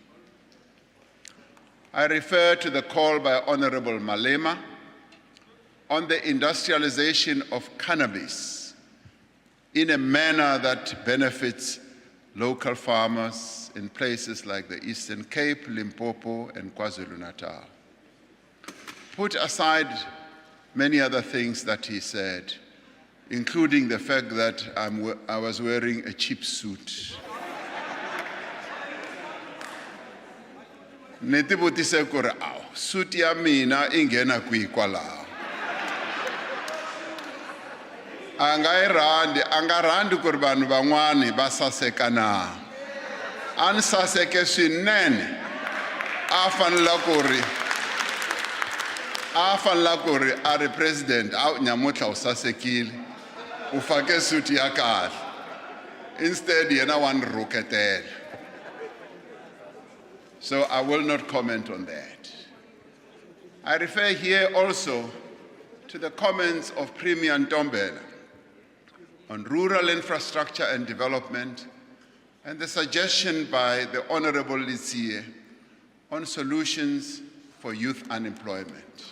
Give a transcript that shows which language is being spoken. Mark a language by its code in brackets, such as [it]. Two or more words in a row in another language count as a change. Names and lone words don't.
[en] I refer to the call by Honorable Malema on the industrialization of cannabis in a manner that benefits local farmers in places like the Eastern Cape, Limpopo, and KwaZulu-Natal. Put aside many other things that he said, including the fact that I was wearing a cheap suit. [ts] Neti vutise ku ri awu suit ya mina ingena kwihi kwalaho. A nga rhandi ku ri vanhu van'wani va saseka na. A ni saseke swinene. A fanele ku ri a ri president a nyamutlha u sasekile u fake suit ya kahle. Instead yena wa ni rhuketela. [en] So I will not comment on that. I refer here also to the comments of Premier Ntombela on rural infrastructure and development and the suggestion by the Honorable Litsie on solutions for youth unemployment.